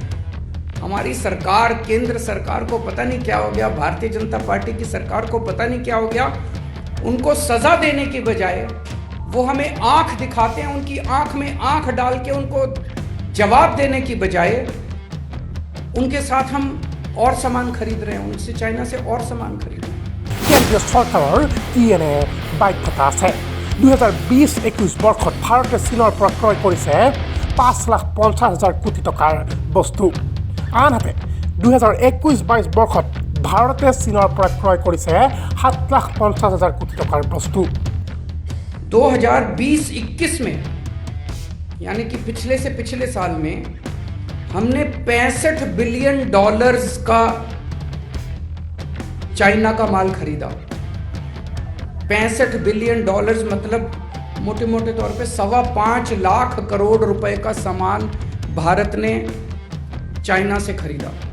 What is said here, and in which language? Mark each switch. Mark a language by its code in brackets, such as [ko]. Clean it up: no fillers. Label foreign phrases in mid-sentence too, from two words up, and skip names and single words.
[hi] हमारी सरकार, केंद्र सरकार को पता नहीं क्या हो गया, भारतीय जनता पार्टी की सरकार को पता नहीं क्या हो गया, उनको सजा देने की बजाय वो हमें आंख दिखाते हैं, उनकी आंख में आंख डाल के उनको जवाब देने की बजाय उनके साथ हम और सामान खरीद रहे हैं, उनसे चाइना से और सामान खरीद रहे हैं। [as] কেন্দ্ৰীয় চৰকাৰৰ কি এনে বাধ্যতা আছে 2020-21 বৰ্ষত ভাৰতে চীনৰ পৰা ক্ৰয় কৰিছে 5,50,000 কোটি টকাৰ বস্তু আনহাতে 2021-22 বৰ্ষত ভাৰতে চীনৰ পৰা ক্ৰয় কৰিছে 7,50,000 কোটি টকাৰ বস্তু [hi] 2020-21 में यानी कि पिछले से पिछले साल में हमने $65 बिलियन का चाइना का माल खरीदा। $65 बिलियन मतलब मोटे मोटे तौर पे 5.25 लाख करोड़ रुपए का सामान भारत ने चाइना से खरीदा।